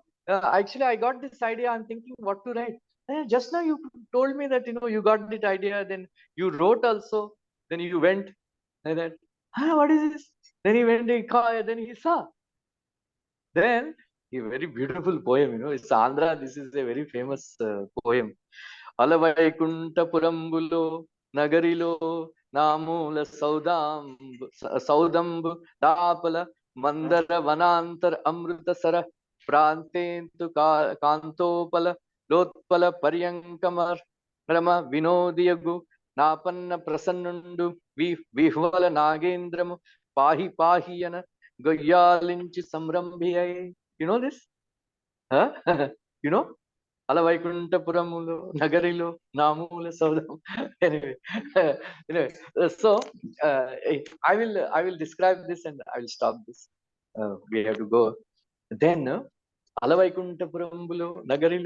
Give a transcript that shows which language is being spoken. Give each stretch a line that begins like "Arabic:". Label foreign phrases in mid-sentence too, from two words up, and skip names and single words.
English: Actually, I got this idea. I'm thinking what to write. Just now you told me that, you got this idea. Then you wrote also. Then you went. And then, what is this? Then he went, then he saw. Then a very beautiful poem, it's Andhra. This is a very famous poem.
Telugu: అలవైకుంఠ పురంబులో నగరిలో నామూల సౌధంబు దాపల మందార వనాంతర అమృతసర ప్రాంతేందు కాంతోపల లోత్పల పర్యంకమార్ రమా వినోదియగు నాపన్న ప్రసన్నుండు విహ్వల నాగేంద్రము పాహి పాహియన గుయ్యాలించి సంరంభియై.
English: You know this? Huh?
Telugu: అలవైకుంఠపురములో, నగరిలో, నామూల సౌధం.
English: Anyway, so I will describe this and I will stop this. We have to go.
Telugu: Then అలవైకుంఠపురములో, నగరిలో.